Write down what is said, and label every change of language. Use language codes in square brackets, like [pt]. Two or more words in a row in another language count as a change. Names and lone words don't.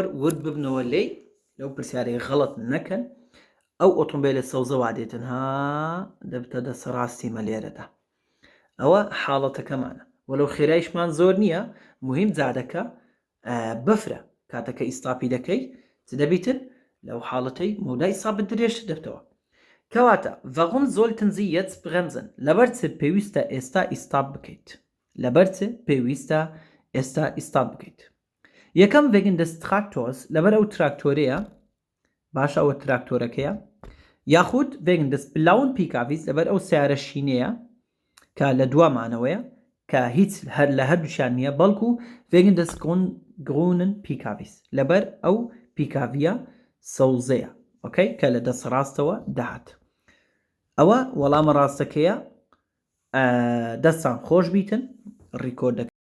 [ckb] ورد ببنەوە لێی لەو پرسیارەی غەڵەت نەکەن ئەو ئۆتۆمبیلە سەوزەوا دێتن دەبتە دەسەڕاستی مەلێرەدا ئەوە حاڵەتەکەمانە وەلەو خێرایشمان زۆر نییە مهم جادەکە بەفرە کاتەکە ئیستاپی دەکەی چ دەبیتن لەو حاڵەتەی مودای سابت درێژ دەبتەوە کەواتە [de] warum sollten Sie jetzt bremsen [ckb] لەبەر چ پێویستە ئێستا ئیستاپ بکەیت لەبەر چ پێویستە ئێستا ئیستاپ بکەیت یەکەم [de] wegen des Traktors [ckb] لەبەر ئەو تراکتۆرەیە باشە ئەوە تراکتۆرەکەیە یاخود [de] wegen des blauen PKWs [ckb] لەبەر ئەو سیارە شینەیە کە لە دوامانەوەیە کە هیچ هەر لە هەردووشیان نییە بەڵکو [de] wegen des grünen PKWs [ckb] لەبەر ئەو پیکاڤە سەوزەیە ئۆکەی کە لە دەست ڕاستەوە دەهات ئەوە وەڵامە ڕاستەکەیە دەستان خۆش بیتن ڕیکۆردەکە